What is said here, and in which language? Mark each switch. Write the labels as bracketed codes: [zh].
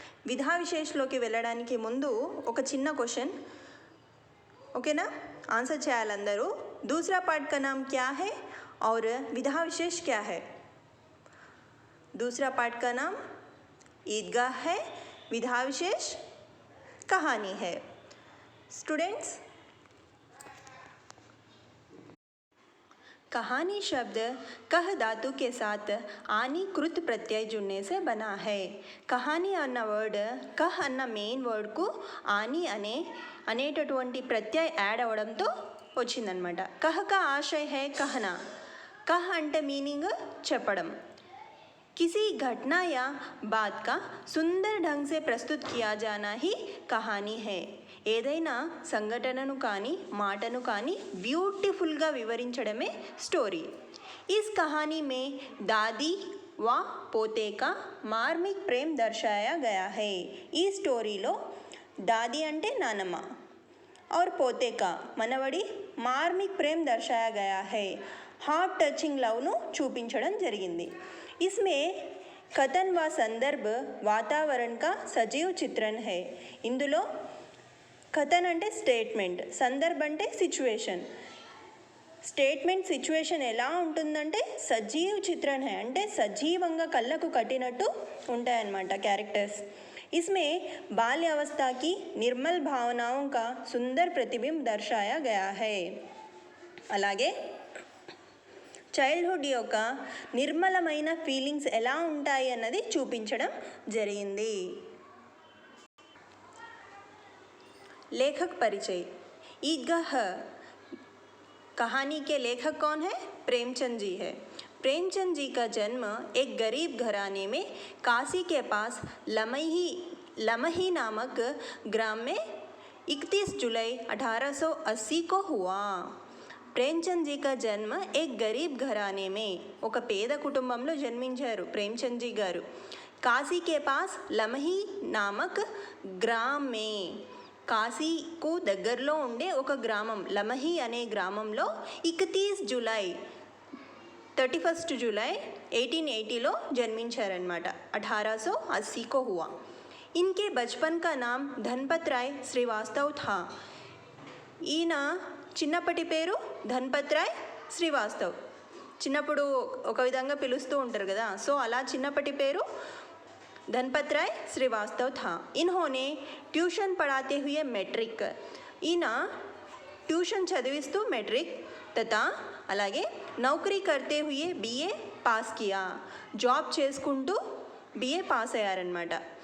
[te] విధా విశేషలోకి వెళ్ళడానికి ముందు ఒక చిన్న క్వశ్చన్, ఓకేనా? ఆన్సర్ చేయాలి అందరూ. [hi] दूसरा पार्ट का नाम क्या है और विधा विशेष क्या है? दूसरा पार्ट का नाम ईदगाह है, विधा विशेष कहानी है. स्टूडेंट्स, कहानी शब्द कह धातु के साथ आनी कृत प्रत्यय जुड़ने से बना है. [te] कहानी అన్న వర్డ్ కహ్ అన్న మెయిన్ వర్డ్కు ఆని అనేటటువంటి ప్రత్యయ యాడ్ అవ్వడంతో వచ్చిందనమాట. [hi] కహ్ కా ఆశయ హై कहना. [te] కహ్ అంటే మీనింగ్ చెప్పడం. [hi] किसी घटना या बात का सुंदर ढंग से प्रस्तुत किया जाना ही कहानी है. [te] ఏదైనా సంఘటనను కానీ మాటను కానీ బ్యూటిఫుల్గా వివరించడమే స్టోరీ. [hi] इस कहानी में दादी व पोते का मार्मिक प्रेम दर्शाया गया है. [te] ఈ స్టోరీలో దాది అంటే నానమ్మ [hi] और पोते का [te] మనవడి [hi] Marmik Prem దర్శాయా Gaya high, [te] heart touching లవ్ను చూపించడం జరిగింది. [hi] इसमें कथन व संदर्भ वातावरण का सजीव चित्रण है. [te] ఇందులో కథన్ అంటే స్టేట్మెంట్, సందర్భ్ అంటే సిచ్యువేషన్. స్టేట్మెంట్ సిచ్యువేషన్ ఎలా ఉంటుందంటే [hi] సజీవ్ చిత్రణ హై [te] అంటే సజీవంగా కళ్ళకు కట్టినట్టు ఉంటాయన్నమాట క్యారెక్టర్స్. [hi] इसमें बाल्य अवस्था की निर्मल भावनाओं का सुंदर प्रतिबिंब दर्शाया गया है. [te] అలాగే చైల్డ్హుడ్ యొక్క నిర్మలమైన ఫీలింగ్స్ ఎలా ఉంటాయి అన్నది చూపించడం జరిగింది. [hi] लेखक परिचय. ईदगाह कहानी के लेखक कौन है? प्रेमचंद जी है. प्रेमचंद जी का जन्म एक गरीब घराने में काशी के पास लमही नामक ग्राम में 31 जुलाई 1880 को हुआ. ప్రేమ్చంద్ జీ కా జన్మ ఏక్ గరీబ్ ఘరానే మే, [te] ఒక పేద కుటుంబంలో జన్మించారు ప్రేమ్చంద్ జీ గారు. [hi] కాశీ కే పాస్ లమహీ నామక్ గ్రామ్ మే, [te] కాశీకు దగ్గరలో ఉండే ఒక గ్రామం లమహీ అనే గ్రామంలో 31 జూలై 31 జూలై 1880లో జన్మించారనమాట. [hi] 1880 को हुआ. इनके बचपन का नाम धनपत राय श्रीवास्तव था. [te] ఈయన చిన్నప్పటి పేరు ధన్పత్ రాయ్ శ్రీవాస్తవ్. చిన్నప్పుడు ఒక విధంగా పిలుస్తూ ఉంటారు కదా, సో అలా చిన్నప్పటి పేరు [hi] धनपत राय श्रीवास्तव था. इन्होंने ट्यूशन पढ़ाते हुए मैट्रिक, [te] ఈయన ట్యూషన్ చదివిస్తూ మెట్రిక్ [hi] తథా అలాగే నౌకరీ కర్తే హుయే బిఏ పాస్ కియా, [te] జాబ్ చేసుకుంటూ బిఏ పాస్ అయ్యారనమాట.